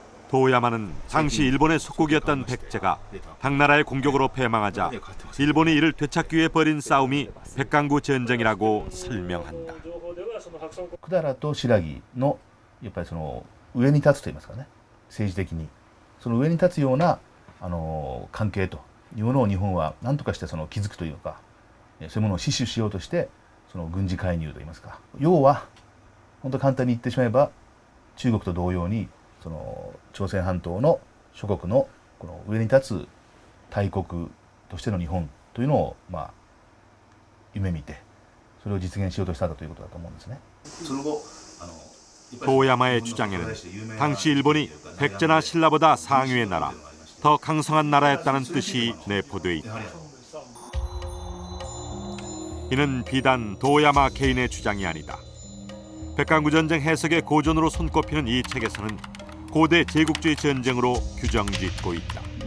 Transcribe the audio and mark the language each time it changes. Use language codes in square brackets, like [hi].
[ko] 도야마는 당시 일본의 속국이었던 백제가 당나라의 공격으로 패망하자 일본이 이를 되찾기 위해 벌인 싸움이 백강구 전쟁이라고 설명한다. [ja] 百済と新羅のやっぱりその上に立つと言いますかね、政治的にその上に立つような関係というものを日本は何とかしてその築くというか、そういうものを死守しようとしてその軍事介入と言いますか、要は本当簡単に言ってしまえば中国と同様にその朝鮮半島の諸国のこの上に立つ大国としての日本というのを夢見てそれを実現しようとしたということだと思うんですね。 [ko] 도야마의 주장에는 당시 일본이 백제나 신라보다 상위의 나라, 더 강성한 나라였다는 뜻이 내포돼 있다. 이는 비단 도야마 개인의 주장이 아니다. 백강구 전쟁 해석의 고전으로 손꼽히는 이 책에서는 고대 제국주의 전쟁으로 규정짓고 있다.